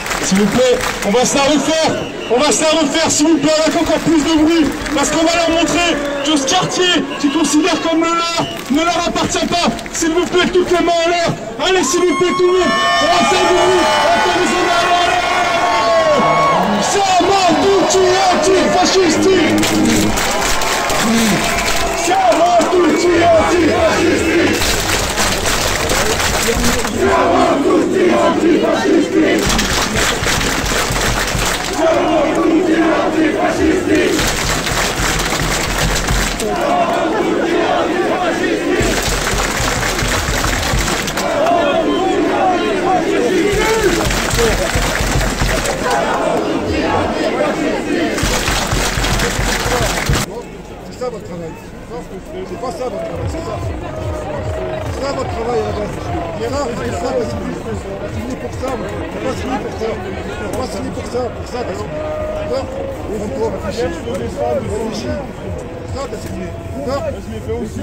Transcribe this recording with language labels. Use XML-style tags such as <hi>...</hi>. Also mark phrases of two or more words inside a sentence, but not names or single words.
<fr>s'il vous plaît, on va se la refaire. On va se la refaire, s'il vous plaît, avec encore plus de bruit. Parce qu'on va leur montrer que ce quartier, qu'ils considèrent comme le leur, ne leur appartient pas. S'il vous plaît, toutes les mains en l'air. Allez, s'il vous plaît, tout le monde. On va faire du bruit. Encore des mains en l'air.</fr> <it>Siamo tutti antifascisti. Siamo tutti antifascisti. Siamo tutti antifascisti. Siamo tutti antifascisti! Siamo tutti antifascisti! Siamo tutti antifascisti!</it> <fr>C'est ça votre travail. C'est pas ça votre travail, c'est ça. C'est ça votre travail à la base. Gérard, c'est ça, c'est signé pour ça. C'est pas signé pour ça. C'est pas signé pour ça. Pour ça, t'as signé. D'accord? On réfléchit. Réfléchis. Pour ça, t'as signé. D'accord? Je l'ai fait aussi.</fr>